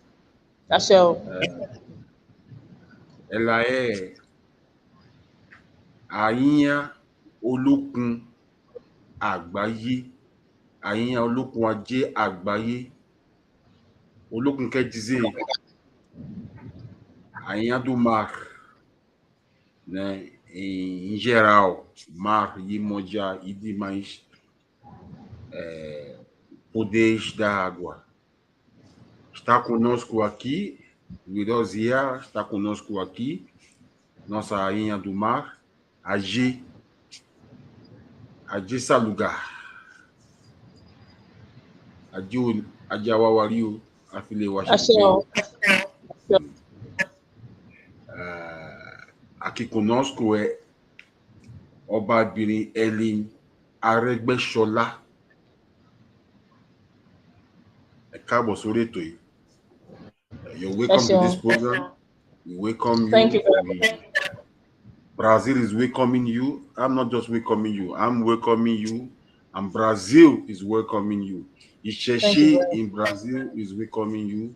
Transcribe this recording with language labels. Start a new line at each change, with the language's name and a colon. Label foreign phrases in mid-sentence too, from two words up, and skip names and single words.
Yoruba: Ẹ̀là Àyíyán Olókun Agbaye. Àyíyán Olókun Ajé Àgbáyé. Olókun kẹ́jìzé. Àyíyán
Portuguese: do mar. Né? Em geral, mar, Imoja e demais poderes da água. Está conosco aqui, Virozia, está conosco aqui, nossa rainha do mar, Aje Salugar, Ajawawariu, a filha Washington. Aqui conosco é Obabinrin Ajeolokun Agbaye.
Yoruba: Káàbọ̀ sórí ètò yìí.
English: You're welcome to this program. We welcome you. Thank you. Brazil is welcoming you. I'm not just welcoming you. I'm welcoming you. And Brazil is welcoming you. Isheshe in Brazil is welcoming you.